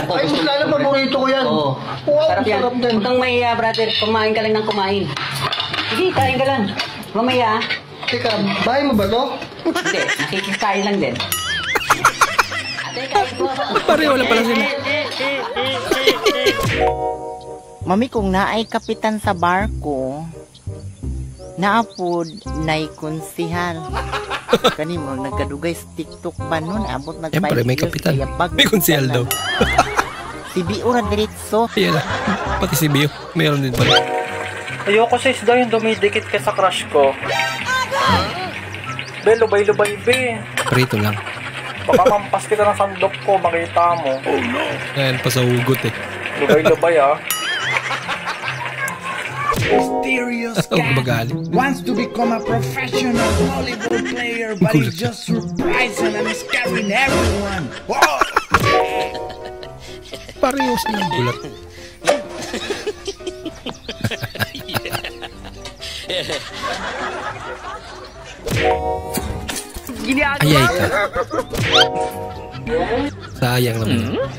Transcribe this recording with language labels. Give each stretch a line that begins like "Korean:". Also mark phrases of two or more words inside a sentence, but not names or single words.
Filipino: Ay, lalo paborito ko yan. Oo. Sarap yan. Huwag kang mahiya brother, kumain ka lang ng kumain. Sige, kain ka lang. Mamaya. Teka, bahay mo ba to? Hindi, nakikikain lang din. Ate, kain po. Pareho lang pala sila. Mami,
Cebuano: kung naay kapitan sa barko, naapod na'y konsihal. Kani mo, nagkadugay sa TikTok ba nun? Abot
Filipino: Siyempre, may kapitan. May konsihal daw. Si Bio na diretso. Ayan na. Pati si Bio. Mayroon din pala. Ayoko sa isda yung dumidikit ka sa crush ko.
Cebuano: Be, lubay-lubay be.
Filipino: Prito lang. Baka mampas kita ng sandok ko, makita mo.
English: Oh no.
Filipino: Ayan, pa sa hugot eh.
Cebuano: Lubay-lubay ah.
English: Mysterious cat wants to become a professional volleyball player, but he's just surprising and scaring everyone. Whoa!
Filipino: Pareho silang gulat. Ayay ka. Sayang naman.